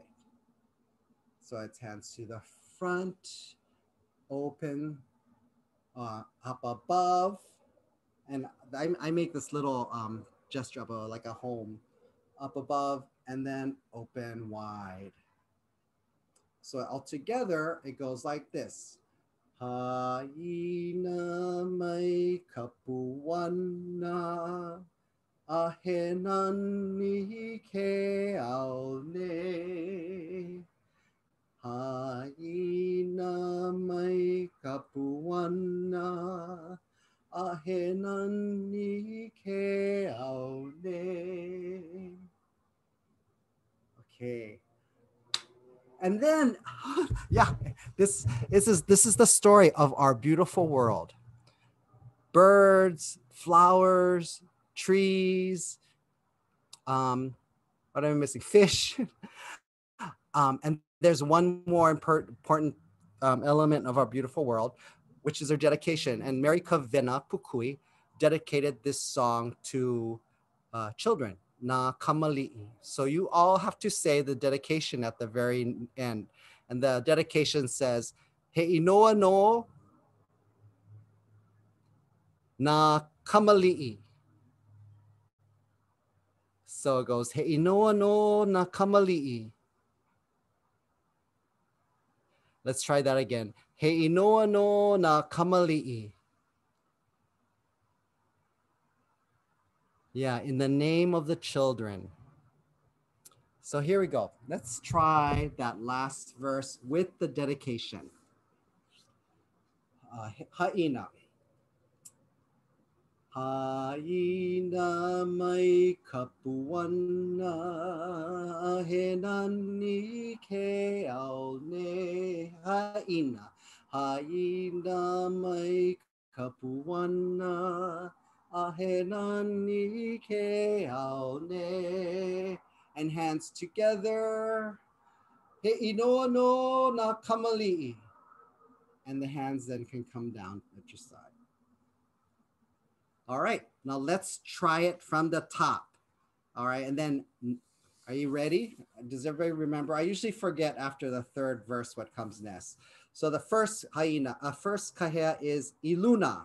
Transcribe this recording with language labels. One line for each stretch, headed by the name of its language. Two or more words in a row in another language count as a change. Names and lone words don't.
English: So it's hands to the front, open, up above. And I make this little gesture of like a home, up above, and then open wide. So altogether, it goes like this.
Hawaiian: Haina mai kapuana ahenani ke aone. Haina mai kapuana ahenani ke aone.
English: Okay. And then, yeah, this is the story of our beautiful world. Birds, flowers, trees, what am I missing? Fish. And there's one more important element of our beautiful world, which is our dedication. And Mary Kavena Pukui dedicated this song to children.
Hawaiian: Na kamali'i.
English: So you all have to say the dedication at the very end. And the dedication says,
Hawaiian: He inoa no na kamali'i.
English: So it goes,
Hawaiian: He inoa no na kamali'i.
English: Let's try that again.
Hawaiian: He inoa no na kamali'i.
English: Yeah, in the name of the children. So here we go. Let's try that last verse with the dedication.
Hawaiian: Haina. Haina mai kapuana ahenani ke aone. Haina. Haina mai kapuana ahenani ke aone.
English: And hands together.
Hawaiian: He inoa no na kamali'i.
English: And the hands then can come down at your side. All right, now let's try it from the top. All right, and then, are you ready? Does everybody remember? I usually forget after the third verse what comes next. So the first first kahea is iluna.